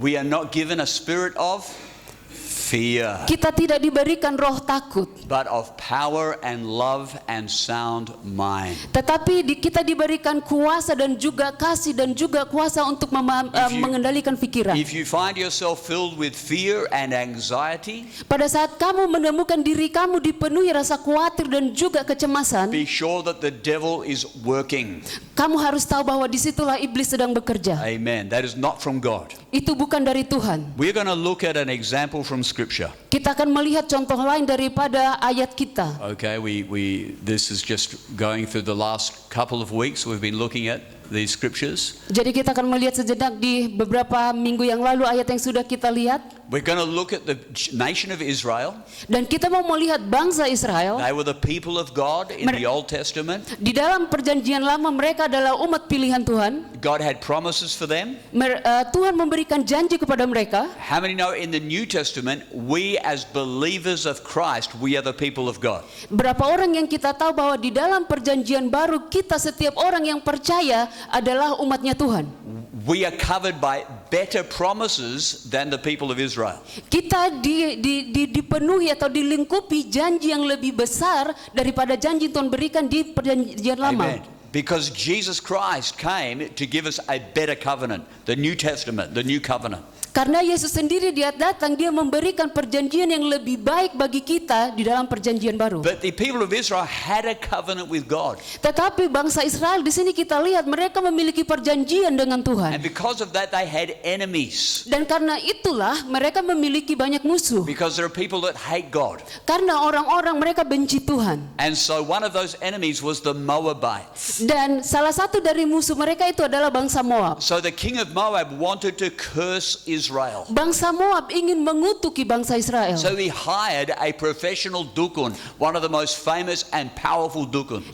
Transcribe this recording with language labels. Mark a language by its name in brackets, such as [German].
[English] We are not given a spirit of fear, [Indonesian] Kita tidak diberikan roh takut, [English] but of power and love and sound mind. [Indonesian] tetapi kita diberikan kuasa dan juga kasih dan juga kuasa untuk mengendalikan pikiran. [English] If you find yourself filled with fear and anxiety, [Indonesian] Pada saat kamu menemukan diri kamu dipenuhi rasa khawatir dan juga kecemasan, [English] be sure that the devil is working. [Indonesian] kamu harus tahu bahwa disitulah iblis sedang bekerja. [English] Amen. That is not from God. [Indonesian] Itu bukan dari Tuhan. [English] We're going to look at an example from Scripture. [Indonesian] Kita akan melihat contoh lain daripada ayat kita. [English] Okay, this is just going through the last couple of weeks. We've been looking at these scriptures. [Indonesian] Jadi kita akan melihat sejenak di beberapa minggu yang lalu ayat yang sudah kita lihat. [English] We're going to look at the nation of Israel. [Indonesian] Dan kita mau melihat bangsa Israel. [English] They were the people of God in the Old Testament. [Indonesian] Di dalam perjanjian lama mereka adalah umat pilihan Tuhan. [English] God had promises for them. [Indonesian] Tuhan memberikan janji kepada mereka. [English] How many know in the New Testament, we as believers of Christ, we are the people of God? [Indonesian] Berapa orang yang kita tahu bahwa di dalam perjanjian baru kita setiap orang yang percaya adalah umatnya Tuhan. [English] We are covered by better promises than the people of Israel. [Indonesian] Kita dipenuhi atau dilingkupi janji yang lebih besar daripada janji Tuhan berikan di perjanjian lama. [English] Amen. Because Jesus Christ came to give us a better covenant, the New Testament, the new covenant. [Indonesian] Karena Yesus sendiri dia datang, dia memberikan perjanjian yang lebih baik bagi kita di dalam perjanjian baru. [English] But the people of Israel had a covenant with God. [Indonesian] Tetapi bangsa Israel di sini kita lihat mereka memiliki perjanjian dengan [English] And because of that, they had enemies. [Indonesian] Dan karena itulah mereka memiliki banyak musuh. [English] Because there are people that hate God. [Indonesian] Karena orang-orang mereka benci Tuhan. [English] And so one of those enemies was the Moabites. [Indonesian] Dan salah satu dari musuh mereka itu adalah bangsa Moab. [English] So the king of Moab wanted to curse Israel. [Indonesian] Bangsa Moab ingin mengutuki bangsa Israel. [English] So he hired a professional dukun, one of the most famous and powerful dukuns.